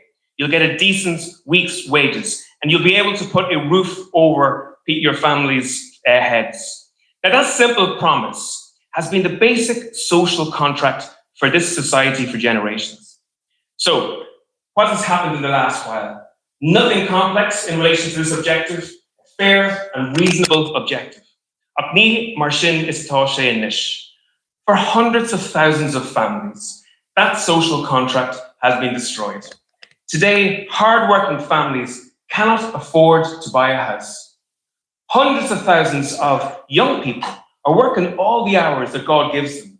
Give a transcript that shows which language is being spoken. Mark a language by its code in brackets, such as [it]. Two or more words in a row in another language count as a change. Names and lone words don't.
[en] You'll get a decent week's wages, and you'll be able to put a roof over your family's heads. Now, that simple promise has been the basic social contract for this society for generations. So, what has happened in the last while? Nothing complex in relation to this objective, fair and reasonable objective. [ga] Ach ní mar sin is tá sé inis. [en] For hundreds of thousands of families, that social contract has been destroyed. Today, hard-working families cannot afford to buy a house. Hundreds of thousands of young people are working all the hours that God gives them.